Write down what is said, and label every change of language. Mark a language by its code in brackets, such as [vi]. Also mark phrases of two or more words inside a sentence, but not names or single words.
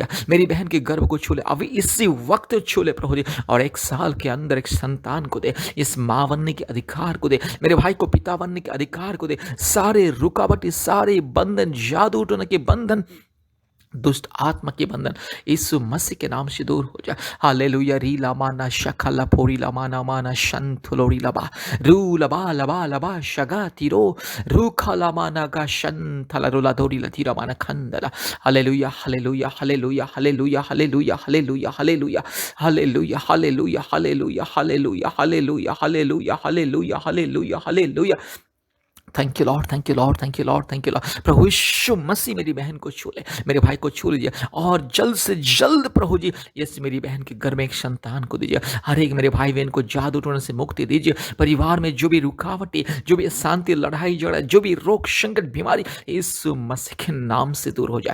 [hi] मेरी बहन के गर्भ को छू ले, अभी इसी वक्त छू ले प्रभु जी, और 1 साल के अंदर एक संतान को दे, इस माँ बनने के अधिकार को दे, मेरे भाई को पिता बनने के अधिकार को दे। सारे रुकावट, सारे बंधन, जादू टोना के बंधन, दुष्ट आत्मा के बंधन यीशु मसीह के नाम से दूर हो जाए। हालेलुया। रीला माना शखला पोरी लमाना माना शंथुलोरी लबा रू लबा लबा लबा शगा तिरो रू खला माना गा शंथला रोला दोरी लतीरा माना खंदला। हालेलुया हालेलुया हालेलुया हालेलुया हालेलुया हालेलुया हालेलुया हालेलुया हालेलुया हालेलुया हालेलुया हालेलुया हालेलुया हालेलुया हालेलुया हालेलुया। [en] thank you lord, thank you lord, thank you lord, thank you lord. [hi] प्रभु यीशु मसीह मेरी बहन को छू ले, मेरे भाई को छू लीजिए, और जल्द से जल्द प्रभु जी यस मेरी बहन के घर में एक संतान को दीजिए। हर एक मेरे भाई बहन को जादू टोने से मुक्ति दीजिए। परिवार में जो भी रुकावटें, जो भी अशांति, लड़ाई झगड़ा, जो भी रोग संकट बीमारी, यीशु मसीह के नाम से दूर हो जाए।